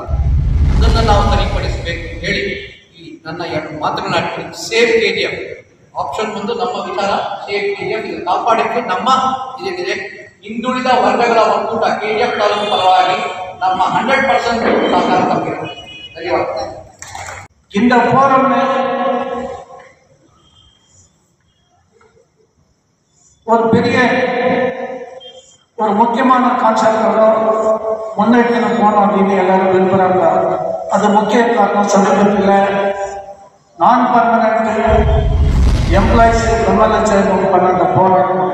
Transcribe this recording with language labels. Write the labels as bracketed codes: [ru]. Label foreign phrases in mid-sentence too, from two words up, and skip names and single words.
[kn] ಅದನ್ನು ನಾವು ಸರಿಪಡಿಸಬೇಕು ಹೇಳಿ ಈ ನನ್ನ 2 ಮಾತುಗಳನ್ನ ಸೇಫ್ KGF ಆಪ್ಷನ್ ಒಂದು ನಮ್ಮ ವಿಚಾರ. ಸೇಫ್ KGF ಇದು ಕಾಪಾಡಕ್ಕೆ ನಮ್ಮ ಇದೇನಿದೆ ಹಿಂದುಳಿದ ವರ್ಗಗಳ ಒಕ್ಕೂಟ KGF ತಾಲೂಕು ಪರವಾಗಿ ನಮ್ಮ 100% ಸಹಕಾರ ತಪ್ಪಿರುತ್ತೆ. ಧನ್ಯವಾದ. [ta] இந்த போரம்ல ஒரு பெரிய ஒரு முக்கியமான கான்செப்டோட முன்னெடுத்து போனோம் அப்படின்னு எல்லாரும் விரும்புகிறாங்க. அது முக்கிய காரணம் சமீபத்தில் நான் [en] permanent employees [ta] MLHS பண்ண அந்த போராட்டம்.